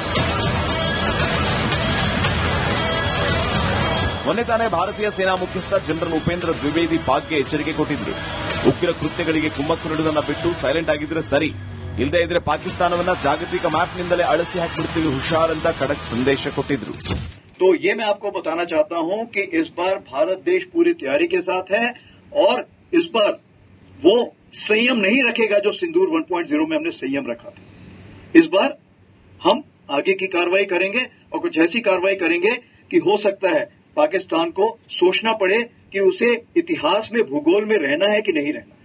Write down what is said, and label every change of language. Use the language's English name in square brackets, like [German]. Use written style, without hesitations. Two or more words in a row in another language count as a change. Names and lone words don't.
[Kannada] ಮೊನ್ನೆ ತಾನೇ ಭಾರತೀಯ ಸೇನಾ ಮುಖ್ಯಸ್ಥ ಜನರಲ್ ಉಪೇಂದ್ರ ದ್ವಿವೇದಿ ಪಾಕ್ಗೆ ಎಚ್ಚರಿಕೆ ಕೊಟ್ಟಿದ್ರು. ಉಗ್ರ ಕೃತ್ಯಗಳಿಗೆ ಕುಮ್ಮಕ್ಕು ನೀಡುವುದನ್ನ ಬಿಟ್ಟು ಸೈಲೆಂಟ್ ಆಗಿದ್ರೆ ಸರಿ, ಇಲ್ಲದೇ ಇದ್ರೆ ಪಾಕಿಸ್ತಾನವನ್ನ ಜಾಗತಿಕ ಮ್ಯಾಪ್ನಿಂದಲೇ ಅಳಿಸಿ ಹಾಕಿಬಿಡ್ತೀವಿ ಹುಷಾರ್ ಅಂತ ಖಡಕ್ ಸಂದೇಶ ಕೊಟ್ಟಿದ್ರು. [Hindi] तो ये मैं आपको बताना चाहता हूं कि इस बार भारत देश पूरी तैयारी के साथ है और इस बार वो संयम नहीं रखेगा जो सिंदूर 1.0 में हमने संयम रखा था. इस बार हम आगे की कार्रवाई करेंगे और कुछ ऐसी कार्रवाई करेंगे कि हो सकता है पाकिस्तान को सोचना पड़े कि उसे इतिहास में भूगोल में रहना है कि नहीं रहना.